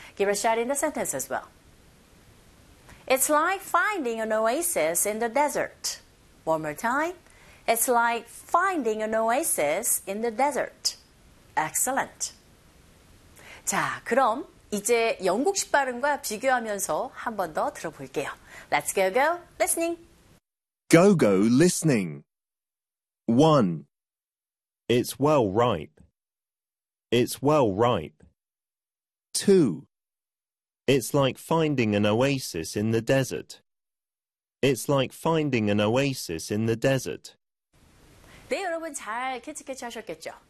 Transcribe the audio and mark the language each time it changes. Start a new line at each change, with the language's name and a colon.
English: Give a shot in the sentence as well. It's like finding an oasis in the desert. One more time. It's like finding an oasis in the desert. Excellent.
Korean: 자, 그럼 이제 영국식 발음과 비교하면서 한 번 더 들어볼게요.
English: Let's go, go, listening. Go, go, listening. 1. It's well ripe. It's well ripe. 2. It's like finding an oasis in the desert. It's like finding an oasis in the desert.
Korean: 네, 여러분 잘 캐치 하셨겠죠?